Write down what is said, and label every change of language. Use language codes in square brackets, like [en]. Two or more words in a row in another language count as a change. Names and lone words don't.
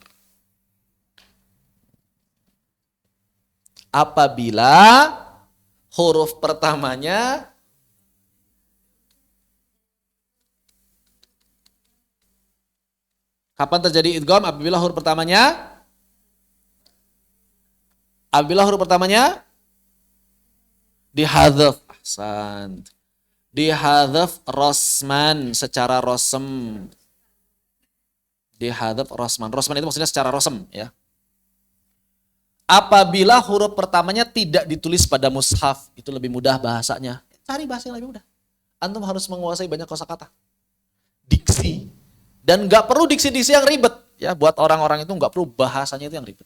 [id] Apabila huruf pertamanya kapan terjadi idgham? Apabila huruf pertamanya dihadzaf. Ahsan. Dihadzaf rosman secara rosem. Dihadzaf rosman. Rosman itu maksudnya secara rosem ya. Apabila huruf pertamanya tidak ditulis pada mushaf, itu lebih mudah bahasanya. Cari bahasa yang lebih mudah. Antum harus menguasai banyak kosakata. Diksi. Dan nggak perlu diksi-diksi yang ribet. Ya, buat orang-orang itu nggak perlu bahasanya itu yang ribet.